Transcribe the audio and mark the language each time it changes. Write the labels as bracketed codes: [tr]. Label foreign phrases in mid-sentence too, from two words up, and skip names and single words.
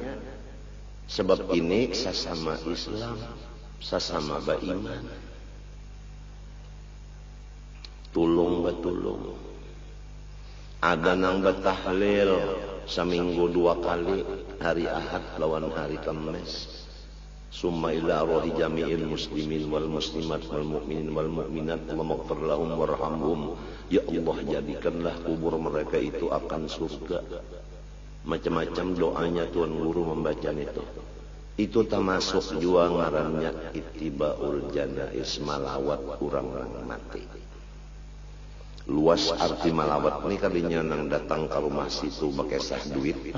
[bjn] Sebab ini sesama Islam, sesama beriman. Tulung betulung. Ada nang betahlil seminggu 2 kali, hari Ahad lawan hari Kamis. [ar] ثم إلى روح جميع المسلمين والمسلمات والمؤمنين والمؤمنات واغفر لهم وارحمهم. [bjn] Ya Allah, jadikanlah kubur mereka itu akan surga. Macam-macam doanya Tuan Guru membaca itu. Itu termasuk juga ngarannya [ar] اتباع الجنائز, [bjn] malawat orang-orang mati. Luas arti malawat ini kalinya nang datang ke rumah situ bakesah duit.